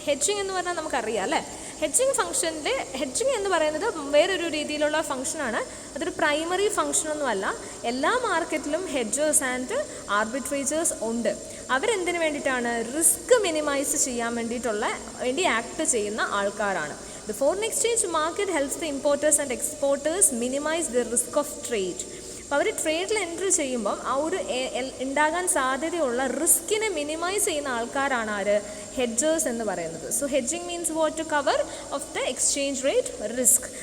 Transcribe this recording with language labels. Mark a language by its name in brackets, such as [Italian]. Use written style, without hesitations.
[Malayalam] Hedging എന്ന് പറഞ്ഞാൽ നമുക്കറിയാം അല്ലേ? ഹെഡ്ജിങ് എന്ന് പറയുന്നത് വേറൊരു രീതിയിലുള്ള ഫംഗ്ഷനാണ്. അതൊരു പ്രൈമറി ഫംഗ്ഷനൊന്നുമല്ല. എല്ലാ മാർക്കറ്റിലും ഹെഡ്ജേഴ്സ് ആൻഡ് ആർബിട്രേറ്റേഴ്സ് ഉണ്ട്. അവരെന്തിനു വേണ്ടിയിട്ടാണ്? റിസ്ക് മിനിമൈസ് ചെയ്യാൻ വേണ്ടി ആക്ട് ചെയ്യുന്ന ആൾക്കാരാണ്. [English] The foreign exchange market helps the importers and exporters minimize the risk of trade. [Malayalam] അപ്പോൾ അവർ ട്രേഡിൽ എൻട്രി ചെയ്യുമ്പം ആ ഒരു ഉണ്ടാകാൻ സാധ്യതയുള്ള റിസ്കിനെ മിനിമൈസ് ചെയ്യുന്ന ആൾക്കാരാണ് ആര്? ഹെഡ്ജേഴ്സ് എന്ന് പറയുന്നത്. [English] So hedging means what? To cover of the exchange rate risk.